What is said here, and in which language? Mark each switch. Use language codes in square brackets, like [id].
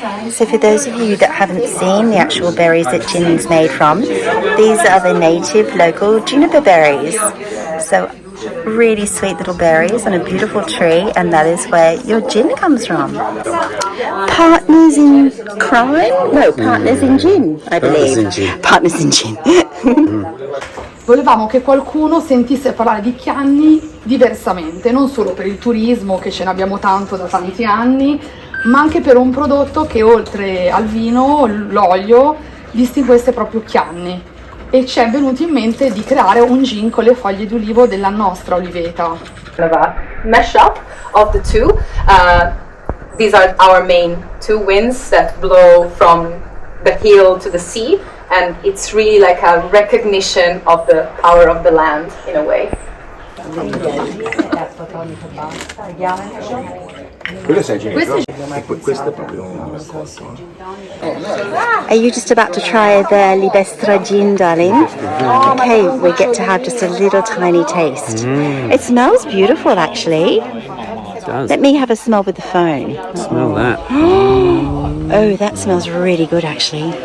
[en] So for those of you that haven't seen the actual berries that gin's made from, these are the native local juniper berries. So really sweet little berries on a beautiful tree, and that is where your gin comes from. Partners in crime? No, partners in gin, I believe. Partners in gin. [it] Volevamo che qualcuno sentisse parlare di Chianni diversamente, non solo per il turismo, che ce ne abbiamo tanto da tanti anni, ma anche per un prodotto che oltre al vino, l'olio, distinguesse proprio Chianni. E ci è venuto in mente di creare un gin con le foglie di ulivo della nostra oliveta. [en] Kind of a mashup of the two. These are our main two winds that blow from the hill to the sea, and it's really like a recognition of the power of the land in a way. [it] Questo è proprio un raccolto. [en] Are you just about to try the Libestra gin, darling? Okay, we get to have just a little tiny taste. It smells beautiful, actually. It does. Let me have a smell with the phone. Smell that. Oh, that smells really good, actually.